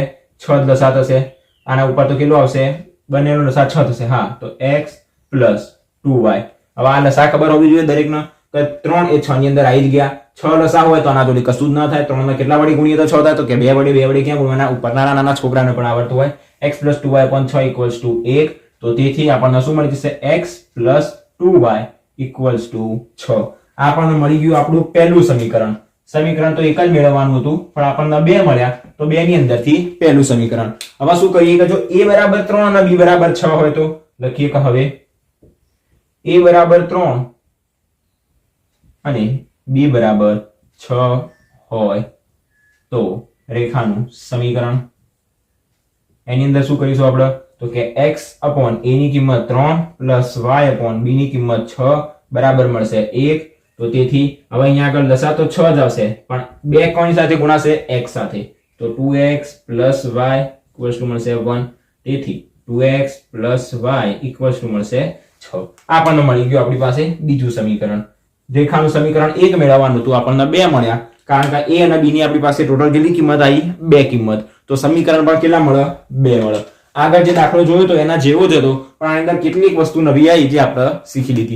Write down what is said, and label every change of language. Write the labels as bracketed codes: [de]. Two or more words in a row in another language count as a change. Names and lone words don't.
[gu] 6 જ લસા થશે. આના ઉપર તો કેટલો આવશે? બંનેનો લસા 6 થશે. હા, તો x પ્લસ 2y. હવે આ લસા ખબર હોવી જોઈએ દરેકનો. તો 3 એ 6 ની અંદર આવી જ ગયા. 6 લસા હોય તો આના જોડે કશું જ ના થાય. 3 ને કેટલા વડે ગુણીએ તો 6 થાય? તો કે 2 વડે ક્યાં ગુણવાના? ઉપરના નાના છોકરાને પણ આવડતું હોય. [en] x plus 2y upon 6 equals to 1. [gu] તો તેથી આપણને શું મળી જશે? [en] x plus 2y equals to 6. [gu] આ આપણને મળી ગયું આપણું પહેલું સમીકરણ. સમીકરણ તો એક જ મેળવવાનું હતું પણ આપણને બે મળ્યા, તો બે ની અંદરથી પહેલું સમીકરણ. હવે શું કરીએ કે જો a બરાબર 3 અને b બરાબર 6 હોય તો લખીએ કે હવે a બરાબર 3 અને b બરાબર 6 હોય તો રેખાનું સમીકરણ. એની અંદર શું કરીશું આપણે? તો કે [en] x upon a [gu] ની કિંમત 3 [en] plus y upon b [gu] ની કિંમત 6 બરાબર મળશે 1. તો તેથી હવે અહીંયા આગળ લસા તો 6 જ આવશે પણ બે કોની સાથે ગુણાશે? x સાથે. તો [en] 2x plus y equals to [gu] મળશે 1. તેથી [en] 2x plus y equals to [gu] મળશે 6. આપણને મળી ગયું આપણી પાસે બીજું સમીકરણ. રેખાનું સમીકરણ 1 મેળવવાનું હતું, આપણને 2 મળ્યા કારણ કે a અને b ની આપણી પાસે ટોટલ કેટલી કિંમત આવી? 2 કિંમત. તો સમીકરણ પર કેટલા મળે? 2 મળે. આગળ જે દાખલો જોયો તો એના જેવો જ હતો પણ આની અંદર કેટલીક વસ્તુ નવી આવી જે આપણે શીખી લીધી.